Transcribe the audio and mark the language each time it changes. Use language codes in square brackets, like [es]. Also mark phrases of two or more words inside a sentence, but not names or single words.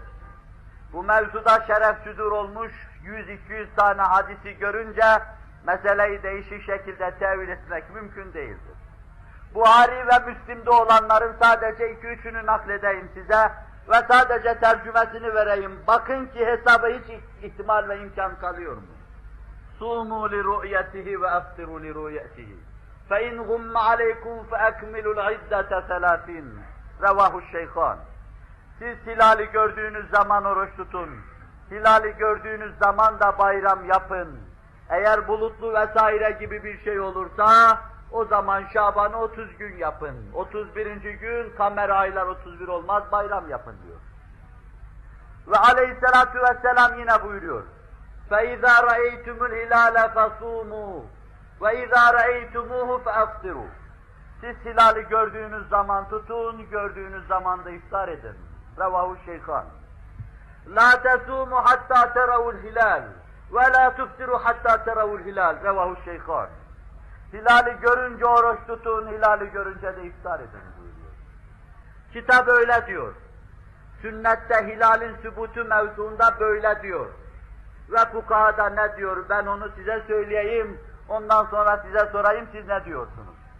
[tr] Bu mevzuda şeref südur olmuş, 100-200 tane hadisi görünce meseleyi değişik şekilde tevil etmek mümkün değildir. Buhari ve Müslim'de olanların sadece 2-3'ünü nakledeyim size ve sadece tercümesini vereyim. Bakın ki hesabı hiç ihtimal ve imkan kalıyor mu? [ar] صوموا لرؤيته وأفطروا لرؤيته. فَاِنْ غُمَّ عَلَيْكُمْ فَاَكْمِلُوا الْعِدَّةَ ثَلَاثِينَ رواه الشيخان. [tr] Siz hilali gördüğünüz zaman oruç tutun. Hilali gördüğünüz zaman da bayram yapın. Eğer bulutlu vesaire gibi bir şey olursa, o zaman Şaban'ı 30 gün yapın. 31. gün kamer aylar 31 olmaz, bayram yapın diyor. Ve [ar] عليه الصلاة والسلام [tr] yine buyuruyor. [ar] فَاِذَا رَأَيْتُمُ الْهِلَالَ فَصُومُوا وَاِذَا رَأَيْتُمُوهُ فَاَفْطِرُوا [tr] Siz hilali gördüğünüz zaman tutun, gördüğünüz zaman da iftar edin. [ar] رواه الشيخان. لَا تَسُومُوا حَتَّى تَرَوُا الْهِلَالِ وَلَا تُفْتِرُوا حَتَّى تَرَوُا الْهِلَالِ رواه الشيخان. [tr] Hilali görünce oruç tutun, hilali görünce de iftar edin buyuruyor. Kitap öyle diyor. Sünnette hilalin sübutu mevzuunda böyle diyor. Ve fukahada ne diyor? Ben onu size söyleyeyim, ondan sonra size sorayım, siz ne diyorsunuz?